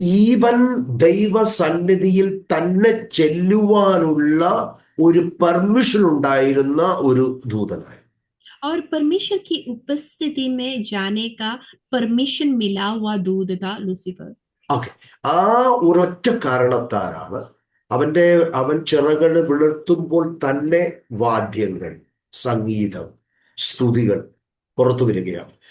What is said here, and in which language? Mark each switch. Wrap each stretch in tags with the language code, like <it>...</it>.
<ml>Even ദൈവസന്നിധിയിൽ തന്നെ ചെല്ലുവാനുള്ള ഒരു പെർമിഷൻ ഉണ്ടായിരുന്ന ഒരു ദൂതനായി.</ml> <hi>और परमेश्वर की उपस्थिति में जाने का परमिशन मिला हुआ दूत था लूसीफर.</hi> <ml>ഓക്കെ, ആ ഒരൊറ്റ കാരണത്താലാണ് അവൻ ചിറകൾ വിളർത്തുമ്പോൾ തന്നെ വാദ്യങ്ങൾ, സംഗീതം, സ്തുതികൾ പുറത്തു വരികയാണ്.</ml>